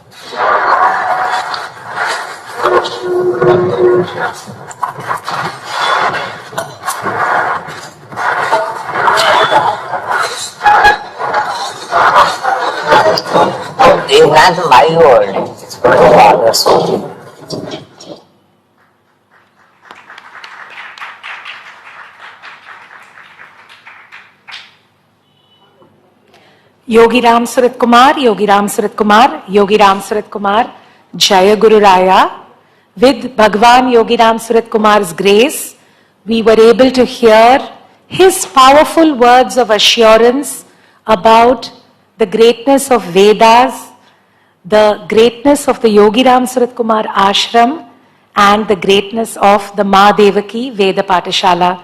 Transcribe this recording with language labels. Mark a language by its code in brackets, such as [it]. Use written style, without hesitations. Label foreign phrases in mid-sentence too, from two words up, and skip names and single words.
[en] They had my word, it's my father's word. Yogi Ramsuratkumar, Yogi Ramsuratkumar, Yogi Ramsuratkumar, [sa] Jaya Guru Raya. [en] With Bhagwan Yogi Ramsuratkumar's grace, we were able to hear his powerful words of assurance about the greatness of Vedas, the greatness of the Yogi Ramsuratkumar ashram, and the greatness of the Ma Devaki Veda Patasala.